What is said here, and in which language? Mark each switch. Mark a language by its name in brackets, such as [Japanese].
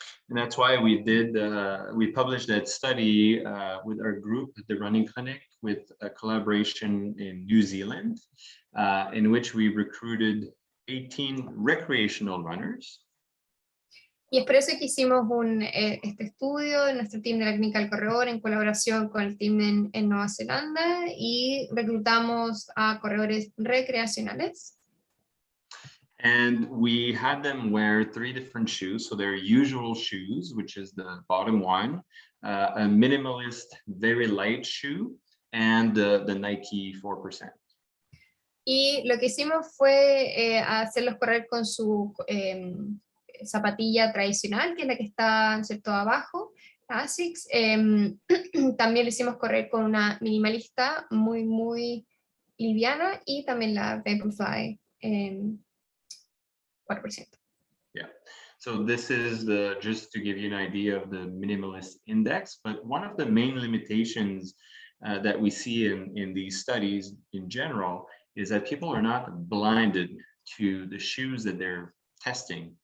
[English] And that's why we published that study with our group, the Running Clinic, with a collaboration in New Zealand, in which we recruited 18 recreational runners. [Spanish] Y es por eso que hicimos este estudio en nuestro team de la Clínica del Corredor en colaboración con el team en Nueva Zelanda, y reclutamos a corredores recreacionales. [English] And we had them wear 3 different shoes. So their usual shoes, which is the bottom one, a minimalist, very light shoe, and the Nike 4%. [Spanish] Y lo que hicimos fue hacerlos correr con su zapatilla tradicional, que es la que está, ¿cierto?, abajo, la ASICS. También lo hicimos correr con una minimalista muy, muy liviana, y también la Vaporfly 4%. [English] Yeah. So this is just to give you an idea of the minimalist index, but one of the main limitations that we see in these studies in general is that people are not blinded to the shoes that they're testing.